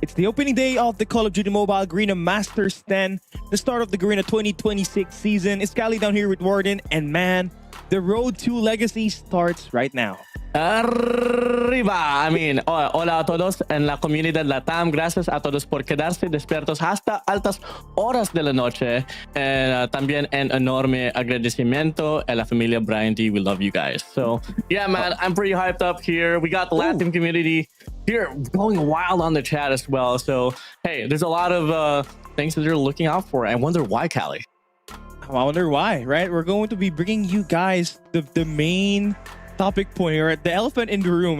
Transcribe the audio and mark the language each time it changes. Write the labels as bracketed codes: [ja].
[en] It's the opening day of the Call of Duty Mobile Garena Masters 10, the start of the Garena 2026 season. It's Cali down here with Warden, and man, the road to legacy starts right now. [es] Arriba! Hola a todos en la comunidad Latam. Gracias a todos por quedarse despiertos hasta altas horas de la noche. También un enorme agradecimiento a la familia Brian D. [en] We love you guys. So, yeah, man, I'm pretty hyped up here. We got the Latin community here going wild on the chat as well. So, hey, there's a lot of things that you're looking out for. I wonder why, Cali. I wonder why, right? We're going to be bringing you guys the main topic point here, the elephant in the room.